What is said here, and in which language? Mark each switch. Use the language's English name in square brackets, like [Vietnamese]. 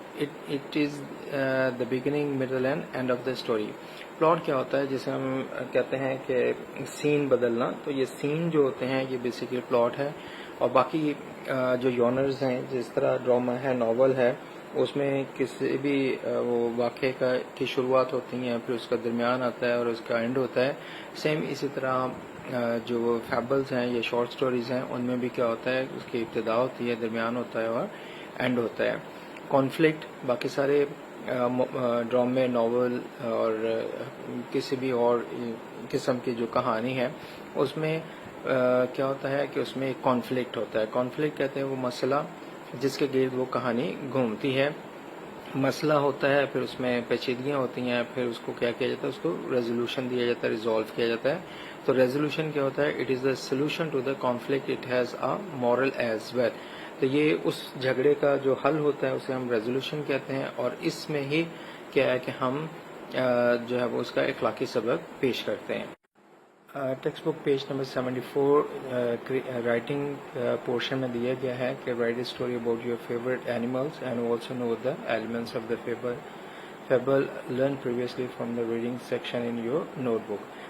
[English] It is the beginning, middle and end of the story. [Urdu] Plot کیا ہوتا ہے؟ جسے ہم کہتے ہیں کہ سین بدلنا. تو یہ سین جو ہوتے ہیں یہ بیسیکلی پلاٹ ہے, اور باقی جو یونرز ہیں, جس طرح ڈراما ہے, ناول ہے, اس میں کسی بھی وہ واقعے کی شروعات ہوتی ہیں, پھر اس کا درمیان آتا ہے اور اس کا اینڈ ہوتا ہے. سیم اسی طرح جو فیبلز ہیں یا شارٹ سٹوریز ہیں ان میں بھی کیا ہوتا ہے, اس کی ابتدا ہوتی ہے, درمیان ہوتا ہے اور اینڈ ہوتا ہے. کانفلکٹ, باقی سارے ڈرامے, ناول اور کسی بھی اور قسم کی جو کہانی ہے اس میں کیا ہوتا ہے کہ اس میں ایک کانفلکٹ ہوتا ہے. کانفلکٹ کہتے ہیں وہ مسئلہ جس کے گرد وہ کہانی گھومتی ہے. مسئلہ ہوتا ہے, پھر اس میں پیچیدگیاں ہوتی ہیں, پھر اس کو کیا کیا جاتا ہے, اس کو ریزولوشن دیا جاتا ہے, ریزالو کیا جاتا ہے. تو ریزولوشن کیا ہوتا ہے؟ [English] It is the solution to the conflict, it has a moral as well. [Urdu] تو یہ اس جھگڑے کا جو حل ہوتا ہے اسے ہم ریزولوشن کہتے ہیں, اور اس میں ہی کیا ہے کہ ہم جو ہے وہ اس کا اخلاقی سبق پیش کرتے ہیں. [English] textbook page number 74 writing portion [Urdu] میں دیا گیا ہے کہ [English] Write a story about your favourite animals and also know the elements of the fable learn previously from the reading section in your notebook.